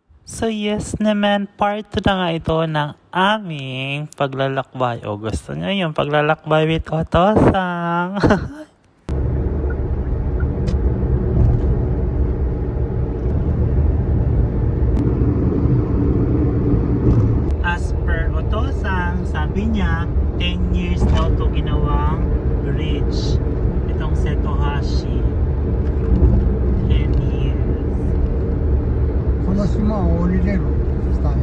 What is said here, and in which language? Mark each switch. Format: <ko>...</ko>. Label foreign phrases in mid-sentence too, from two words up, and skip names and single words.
<tl>So yes naman, part 2 na nga ito ng aming paglalakbay. O gusto nyo yung paglalakbay with Otosang. As per Otosang, sabi niya, 10 years daw ito ginawang bridge. Itong Setohashi. 10 years.</tl> <ja>この島を降りれるスタイル。</ja>